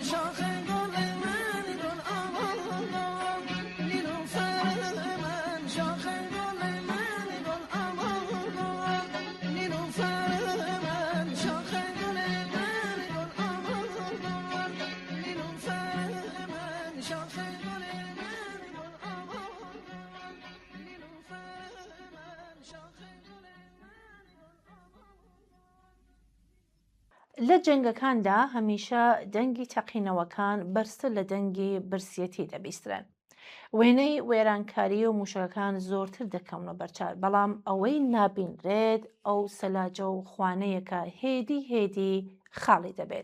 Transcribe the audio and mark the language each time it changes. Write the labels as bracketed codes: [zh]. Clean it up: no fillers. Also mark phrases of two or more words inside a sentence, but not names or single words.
[fa] شاخ گل من گل آن نیلوفر من شاخ گل من گل آن نیلوفر من شاخ گل من گل آن نیلوفر من شاخ گل من گل آن نیلوفر من شاخ گل [ckb] لە جەنگەکاندا هەمیشە دەنگی تەقینەوەکان بەرزتر لە دەنگی برسیەتی دەبیسترن. وێنەی وێرانکاری و موشەکان زۆرتر دەکەونە بەرچاو، بەڵام ئەوەی نابینرێت ئەو سەلاجە و خوانەیەکە هێدی خاڵی دەبێت.